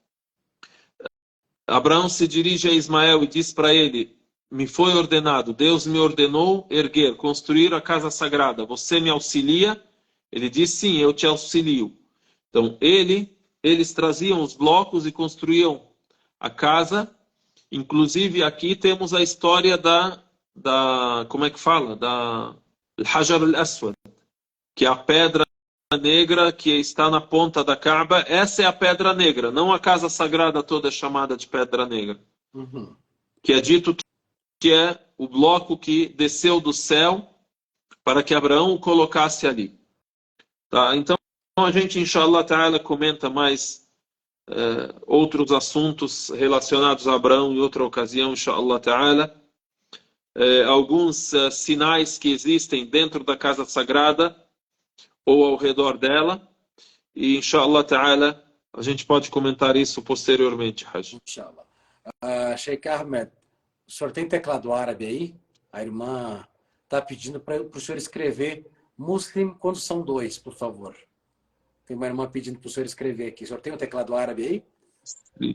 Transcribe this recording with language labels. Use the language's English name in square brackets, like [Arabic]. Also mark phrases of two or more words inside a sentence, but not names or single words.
[Portuguese] Abraão se dirige a Ismael e diz para ele: me foi ordenado, Deus me ordenou erguer, construir a casa sagrada. Você me auxilia? Ele diz: sim, eu te auxilio. Então, eles traziam os blocos e construíam a casa. Inclusive, aqui temos a história da como é que fala? Da Hajar al-Aswad, que é a pedra negra que está na ponta da Kaaba. Essa é a pedra negra, não a casa sagrada toda é chamada de pedra negra. Uhum. Que é dito que é o bloco que desceu do céu para que Abraão o colocasse ali. Tá? Então a gente, [Arabic] إن شاء الله تعالى, [Portuguese] comenta mais outros assuntos relacionados a Abraão em outra ocasião, [Arabic] إن شاء الله تعالى. [Portuguese] Alguns sinais que existem dentro da casa sagrada ou ao redor dela. E, [Arabic] إن شاء الله تعالى, [Portuguese] a gente pode comentar isso posteriormente, Hajj. Inshallah. Sheikh Ahmed, o senhor tem teclado árabe aí? A irmã está pedindo para o senhor escrever Muslim quando são dois, por favor. Tem uma irmã pedindo para o senhor escrever aqui. O senhor tem o teclado árabe aí?